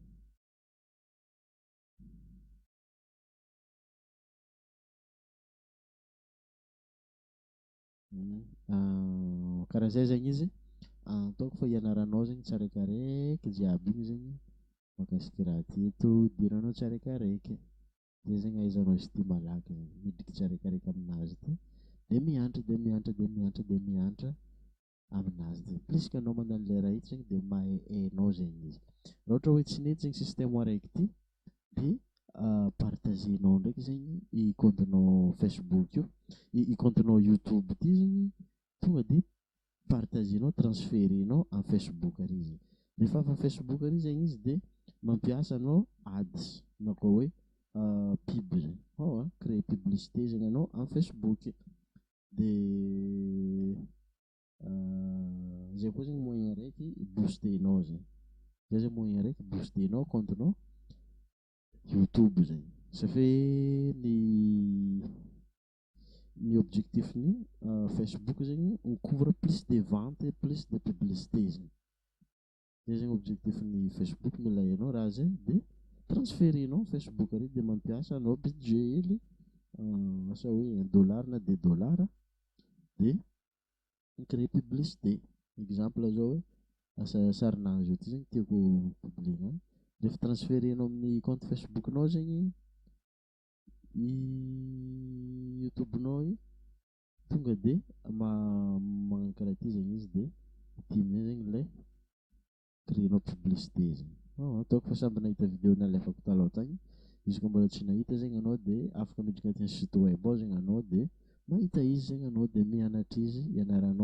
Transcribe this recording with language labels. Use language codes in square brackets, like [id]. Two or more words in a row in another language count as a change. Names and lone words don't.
[mg] Karaha zay zegny izy ataoko fa ianaranao zegny tsiraikaraiky jiaby igny zegny mahakasiky raha teto idiranao tsiraikaraiky zay zegny ahaizanao izy ty malaky zegny midriky tsiraikaraiky aminazy ty de mianatra de mianatra de mianatra de mianatra aminazy ty [fr] plus que [mg] anao mandany lera hita zegny de mahay hainao zegny izy. Raha ohatra hoe tsy nety zegny système araiky ty de partagenao ndraiky zegny i comptenao Facebook io i comptenao YouTube ty zegny tonga de partagenao transférenao en Facebook ary izy rehefa avy Facebook ary zegny izy de mampiasa anao ads na koa hoe pub zegny [fr] créer publicité [mg] zegny anao en Facebook de zay koa zegny moyen raiky boostenao zegny zay zegny moyen raiky boostenao comptenao YouTube zegny [fr] ça fait [mg] ny objectif ny Facebook zegny [fr] on couvre plus de ventes et plus de publicité [mg] zegny zay zegny objectif ny Facebook mila hainao raha zay de transférenao Facebook ary de mampiasa anao budget hely asa hoe $1 na $2 de [fr] créer publicité exemple [mg] zao hoe asa sarinazy ty zegny tiako publiena rehefa transférenao amin'ny compte Facebook-nao zegny i YouTube-nao i tonga de magnano karaha ty zegny izy de ity amin'izay zegny ilay créenao publicité zegny ataoko fa samby nahita vidéo nalefako taloha tagny izy koa mbola tsy nahita zegny anao de afaka miditra agnatin'ny [fr] site web [mg] ao zegny anao de mahita izy zegny anao de mianatra izy ianaranao